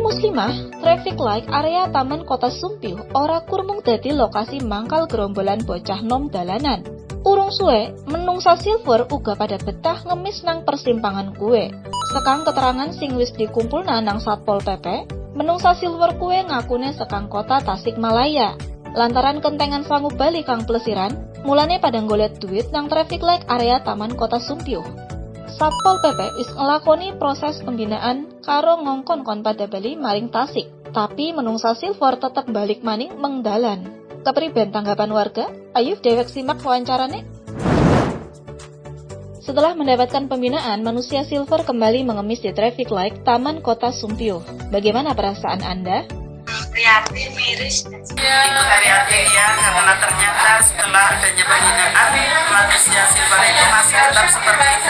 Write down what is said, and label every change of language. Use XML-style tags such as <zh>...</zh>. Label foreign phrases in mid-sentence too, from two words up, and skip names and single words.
<jv>Kelimah,</jv> <en>traffic light</en> <jv>area Taman Kota Sumpih ora kurmung dadi lokasi mangkal gerombolan bocah nom dalanan. Urung suwe, menungsa Silver uga pada betah ngemis nang persimpangan kue. Sekang keterangan sing wis dikumpulna nang Satpol PP, menungsa Silver kue ngakune sekang kota Tasikmalaya. Lantaran kentengan sangu bali kang plesiran, mulane pada nggolet duit nang</jv> <en>traffic light</en> <jv>area Taman Kota Sumpih. Satpol PP wis ngelakoni proses pembinaan karo ngongkon kon pada bali maring Tasik, tapi menungsa Silver tetep balik maning mengdalan. Kepriben tanggapan warga? Ayo dewek simak wawancarane.</jv> <id>Setelah mendapatkan pembinaan, manusia Silver kembali mengemis di</id> <en>traffic light</en> <id>Taman Kota Sumpih. Bagaimana perasaan Anda? Prihatin, miris. Ya, prihatin ya, karena ternyata setelah adanya pembinaan, manusia Silver itu masih tetap seperti itu.</id>